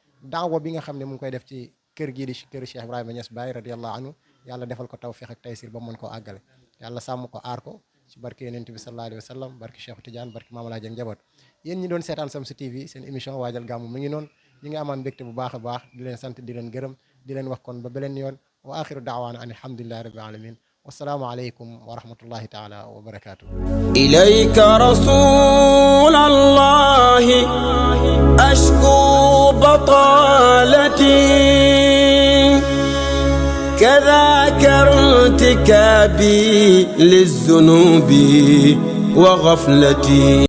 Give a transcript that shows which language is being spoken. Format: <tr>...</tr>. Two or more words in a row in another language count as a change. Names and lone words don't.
<wo>daawa bi nga xam ne mu ngi koy def ci kër gii di kër Cheikh Ibrahima Niass Baye</wo> <ar>رضي الله عنه</ar> <wo>yàlla defal ko tawfiq ak taysir ba mën koo àggale yàlla sàmm ko aar ko ci barke yonent bi</wo> <ar>صلى الله عليه وسلم</ar> <wo>barke Cheikh Tidiane barke Mame Alhaji ak njaboot yéen ñi doon seetaan Shamsu TV seen émission waajal gàmmu mi ngi noonu ñi ngi amaan mbégte bu baax a baax di leen sant di leen gërëm di leen wax kon ba beleen yoon</wo> <ar>وآخر دعوانا أن الحمد لله رب العالمين والسلام عليكم ورحمة الله تعالى وبركاته إليك رسول الله أشكو بطالتي كذاك ارتكابي للذنوب وغفلتي</ar>